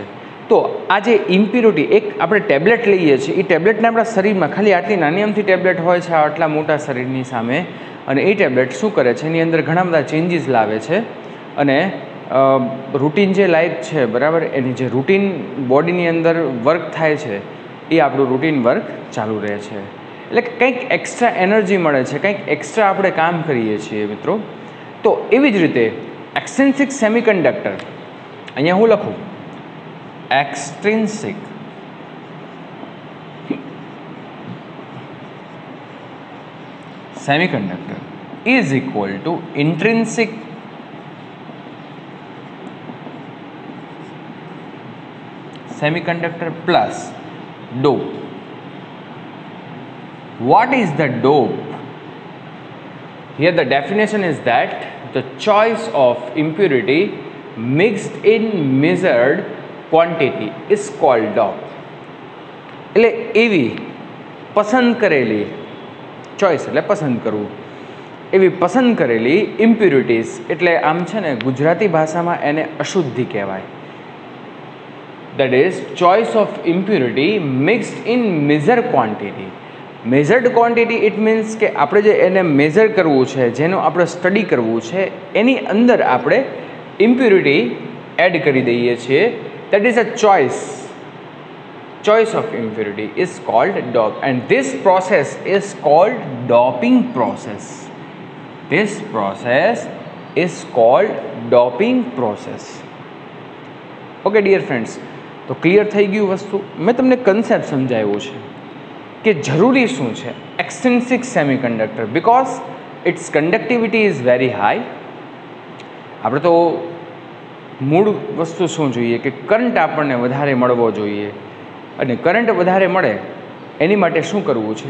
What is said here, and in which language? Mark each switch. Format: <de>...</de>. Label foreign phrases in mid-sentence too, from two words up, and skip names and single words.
<gu>તો આ જે ઇમ્પ્યુરિટી એક આપણે ટેબ્લેટ લઈએ છીએ, એ ટેબ્લેટને આપણા શરીરમાં ખાલી આટલી નાની અમથી ટેબ્લેટ હોય છે આટલા મોટા શરીરની સામે, અને એ ટેબ્લેટ શું કરે છે એની અંદર ઘણા બધા ચેન્જીસ લાવે છે અને રૂટીન જે લાઈફ છે, બરાબર, એની જે</gu> <en>routine body</en> <gu>અંદર વર્ક થાય છે એ આપણું</gu> <en>routine work</en> <gu>ચાલુ રહે છે. એટલે કંઈક</gu> <en>extra energy</en> <gu>મળે છે, કંઈક એક્સ્ટ્રા આપણે કામ કરીએ છીએ મિત્રો. તો એવી જ રીતે</gu> <en>extrinsic semiconductor,</en> <gu>અહીંયા હું લખું</gu> <en>extrinsic semiconductor is equal to intrinsic semiconductor plus dope. What is the dope? Here the definition is that the choice of impurity mixed in measured quantity is called dope.</en> <gu>એટલે એવી પસંદ કરેલી, ચોઈસ એટલે પસંદ કરવું, એવી પસંદ કરેલી ઇમ્પ્યુરિટીઝ, એટલે આમ છે ને ગુજરાતી ભાષામાં એને અશુદ્ધિ કહેવાય.</gu> <en>that is choice of impurity mixed in measure quantity. measured quantity it means</en> <gu>કે આપણે જે એને મેઝર કરવું છે, જેનું આપણે સ્ટડી કરવું છે, એની અંદર આપણે</gu> <en>impurity add</en> <gu>કરી દઈએ છીએ.</gu> <en>That is a choice of impurity is called dope, and this process is called doping process. This process is called doping process. Okay dear friends,</en> <gu>તો ક્લિયર થઈ ગયું વસ્તુ. મેં તમને કન્સેપ્ટ સમજાવ્યું છે કે જરૂરી શું છે</gu> <en>extrinsic semiconductor, because its conductivity is very high.</en> <gu>આપણે તો મૂળ વસ્તુ શું જોઈએ કે કરંટ આપણને વધારે મળવો જોઈએ, અને કરંટ વધારે મળે એની માટે શું કરવું છે.</gu>